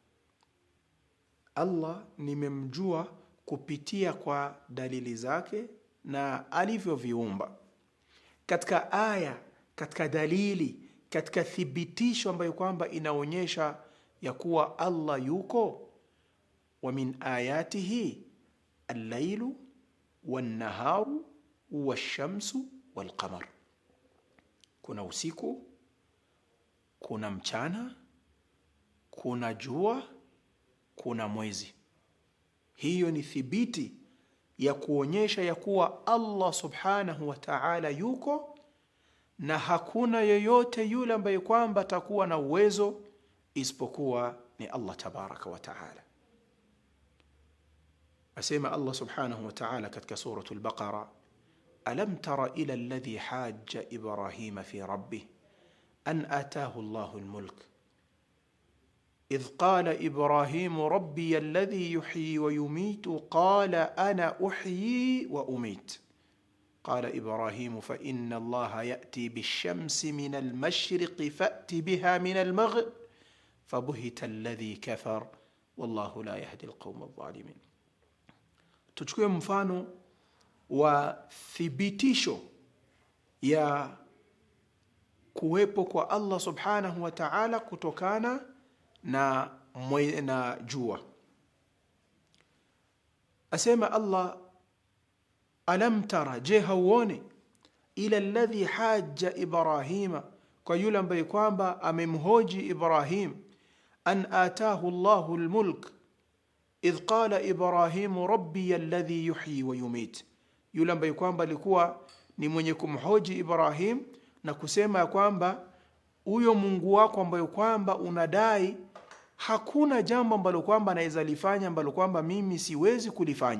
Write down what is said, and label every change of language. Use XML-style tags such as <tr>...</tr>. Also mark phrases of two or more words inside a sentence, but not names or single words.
<sw>Allah nimemjua kupitia kwa dalili zake na alivyoviumba. Katika aya, katika dalili, katika thibitisho ambayo kwamba inaonyesha ya kuwa Allah yuko,</sw> <ar>ومن آياته الليل والنهار والشمس والقمر,</ar> <sw>kuna usiku, kuna mchana, kuna jua, kuna mwezi. Hiyo ni thibiti ya kuonyesha ya kuwa Allah</sw> <ar>سبحانه وتعالى</ar> <sw>yuko, na hakuna yoyote yule ambaye kwamba atakuwa na uwezo isipokuwa ni Allah</sw> <ar>تبارك وتعالى. Asema Allah سبحانه وتعالى katika suratul Baqara, ألم تر إلى الذي حاج إبراهيم في ربه أن آتاه الله الملك إذ قال إبراهيم ربي الذي يحيي ويميت قال أنا أحيي وأميت قال إبراهيم فإن الله يأتي بالشمس من المشرق فأت بها من المغرب فبهت الذي كفر والله لا يهدي القوم الظالمين.</ar> <sw>Tuchukue mfano wa thibitisho ya kuwepo kwa Allah</sw> <ar>سبحانه وتعالى</ar> <sw>kutokana na jua. Asema Allah,</sw> <ar>ألم تر,</ar> <sw>je hauoni,</sw> <ar>إلى الذي حاج إبراهيم,</ar> <sw>kwa yule ambaye kwamba amemhoji Ibrahim,</sw> <ar>أن آتاه الله الملك إذ قال إبراهيم ربي الذي يحيي ويميت,</ar> <sw>yule ambaye kwamba alikuwa ni mwenye kumhoji Ibrahim na kusema ya kwamba huyo Mungu wako ambaye kwamba unadai hakuna jambo ambalo kwamba anaweza lifanya ambalo kwamba mimi siwezi kulifanya.</sw>